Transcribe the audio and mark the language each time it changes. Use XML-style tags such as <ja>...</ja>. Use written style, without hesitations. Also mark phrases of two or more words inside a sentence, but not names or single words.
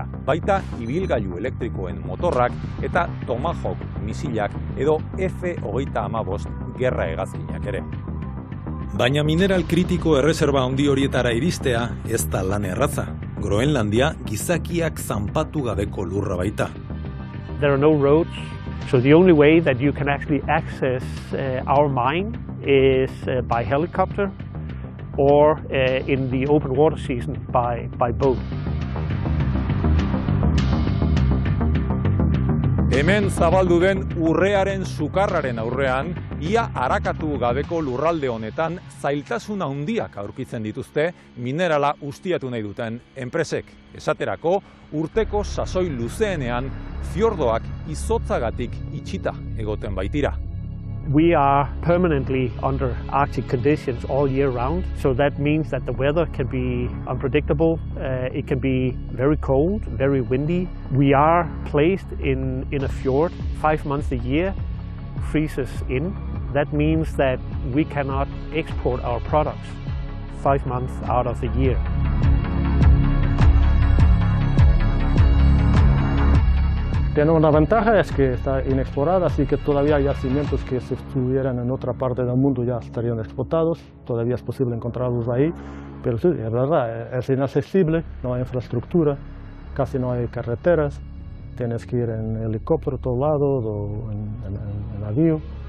<eu>Baita ibilgailu elektrikoen motorrak eta Tomahawk misilak edo F-35 gerra hegazkinak ere. Baina mineral kritiko erreserba handi horietara iristea ez da lan erraza. Groenlandia gizakiak zanpatu gabeko lurra baita.</eu> <en>There are no roads, so the only way that you can actually access our mine is by helicopter or in the open water season by boat.</en> <eu>Hemen zabaldu den urrearen sukarraren aurrean, ia arakatu gabeko lurralde honetan zailtasun handiak aurkitzen dituzte minerala ustiatu nahi duten enpresek. Esaterako, urteko sasoi luzeenean fiordoak izotzagatik itxita egoten baitira.</eu> <en>We are permanently under Arctic conditions all year round, so that means that the weather can be unpredictable, it can be very cold, very windy. We are placed in a fjord 5 months a year, freezes in. That means that we cannot export our products 5 months out of the year.</en> <es>Tiene una ventaja, es que está inexplorada, así que todavía hay yacimientos que si estuvieran en otra parte del mundo ya estarían explotados, todavía es posible encontrarlos ahí, pero sí, es verdad, es inaccesible, no hay infraestructura, casi no hay carreteras, tienes que ir en helicóptero a todos lados o en avión,</es>